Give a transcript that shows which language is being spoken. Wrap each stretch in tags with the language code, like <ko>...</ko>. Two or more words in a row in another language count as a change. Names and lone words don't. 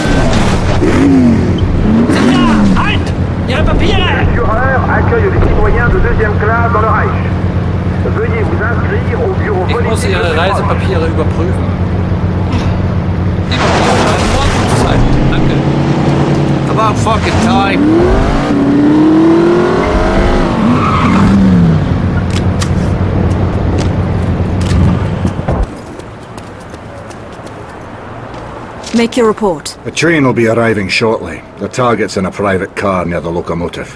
<de>Halt! Ihre Papiere!</de> <fr>Le Führer accueille les citoyens de deuxième classe dans le Reich. Veuillez vous inscrire au bureau</fr> <de>Ich muss</de> <fr>politique.</fr> <de>Ihre Reisepapiere überprüfen. Danke.</de> <en>About fucking time. Make your report. A train will be arriving shortly. The target's in a private car near the locomotive.</en>